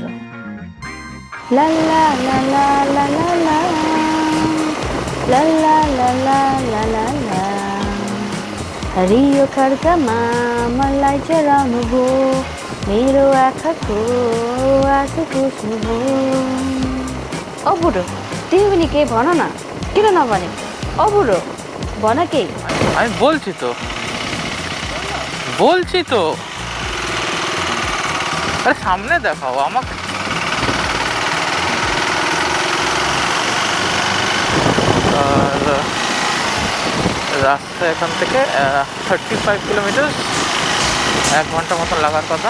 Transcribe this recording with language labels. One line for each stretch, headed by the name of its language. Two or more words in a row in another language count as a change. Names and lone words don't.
Nepali: লা লা লা লা লা লা লা লা লা লা লা লা লা লা हरियो खड्कामा मलाई चराउनु भो, मेरो आँखाको आँसुको शुभ। ओ बुढो, তুমি पनि के भन न, किन नभने? ओ बुढो भन के।
Bangla: আমি বলছি তো আরে সামনে দেখাও আমাকে। রাস্তা এখান থেকে 35 কিলোমিটার, 1 ঘন্টা মতন লাগার কথা।